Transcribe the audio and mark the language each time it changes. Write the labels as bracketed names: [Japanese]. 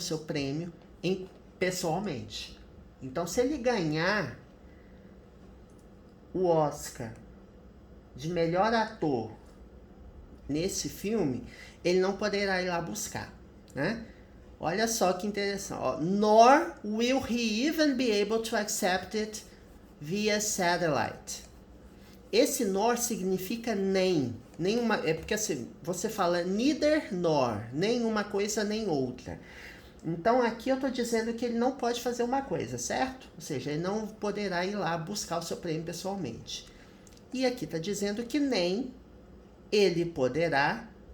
[Portuguese] O seu prêmio, pessoalmente. Então, se ele ganhar o Oscar de melhor ator nesse filme, ele não poderá ir lá buscar, né? Olha só que interessante. [English] Nor will he even be able to accept it via satellite. [Portuguese] Esse nor significa nem. Nenhuma, é porque assim, você fala [English] neither nor, [Portuguese] nem uma coisa nem outra. Então aqui eu estou dizendo que ele não pode fazer uma coisa, certo? Ou seja, ele não poderá ir lá buscar o seu prêmio pessoalmente. E aqui está dizendo que nem ele poderá.